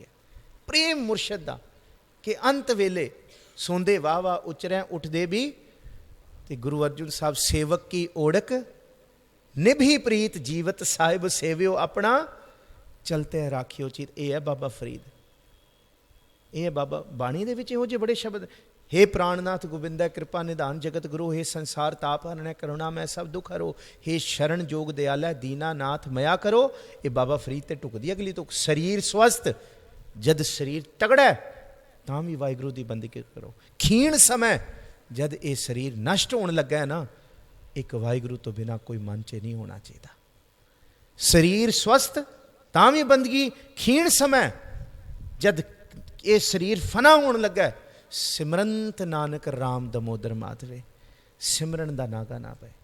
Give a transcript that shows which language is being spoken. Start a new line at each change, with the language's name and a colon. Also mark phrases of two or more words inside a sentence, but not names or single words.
Punjabi: ਪ੍ਰੇਮ ਮੁਰਸ਼ਦ ਦਾ ਕਿ ਅੰਤ ਵੇਲੇ ਸੌਂਦੇ ਵਾਹ ਵਾਹ ਉਚਰਿਆ ਉੱਠਦੇ ਵੀ, ਤੇ ਗੁਰੂ ਅਰਜਨ ਸਾਹਿਬ ਸੇਵਕ ਕੀ ਓੜਕ ਨਿਭੀ ਪ੍ਰੀਤ ਜੀਵਤ ਸਾਹਿਬ ਸੇਵਿਓ ਆਪਣਾ ਚਲਤੇ ਰਾਖਿਓ ਚੀਤ। ਇਹ ਹੈ ਬਾਬਾ ਫਰੀਦ, ਇਹ ਹੈ ਬਾਬਾ ਬਾਣੀ ਦੇ ਵਿੱਚ ਇਹੋ ਜਿਹੇ ਬੜੇ ਸ਼ਬਦ।
Hindi: हे प्राणनाथ गोविंदा कृपा निधान जगत गुरु, हे संसार ताप हरने करुणा मैं सब दुख हरो, हे शरण जोग दयाला दीना नाथ मया करो।
Punjabi: ਇਹ ਬਾਬਾ ਫਰੀਦ ਤੇ ਟੁਕਦੀ ਅਗਲੀ ਤੁਕ। ਸਰੀਰ ਸਵਸਥ, ਜਦ ਸਰੀਰ ਤਗੜਾ ਤਾਂ ਵੀ ਵਾਹਿਗੁਰੂ ਦੀ ਬੰਦਗੀ ਕਰੋ। ਖੀਣ ਸਮੇਂ ਜਦ ਇਹ ਸਰੀਰ ਨਸ਼ਟ ਹੋਣ ਲੱਗਾ ਹੈ ਨਾ, ਇੱਕ ਵਾਹਿਗੁਰੂ ਤੋਂ ਬਿਨਾਂ ਕੋਈ ਮਨ 'ਚ ਨਹੀਂ ਹੋਣਾ ਚਾਹੀਦਾ। ਸਰੀਰ ਸਵਸਥ ਤਾਂ ਵੀ ਬੰਦਗੀ, ਖੀਣ ਸਮੇਂ ਜਦ ਇਹ ਸਰੀਰ ਫਨਾ ਹੋਣ ਲੱਗਾ, ਸਿਮਰੰਤ ਨਾਨਕ ਰਾਮ ਦਮੋਦਰ ਮਾਧਵੇ, ਸਿਮਰਨ ਦਾ ਨਾਗਾ ਨਾ ਪਏ।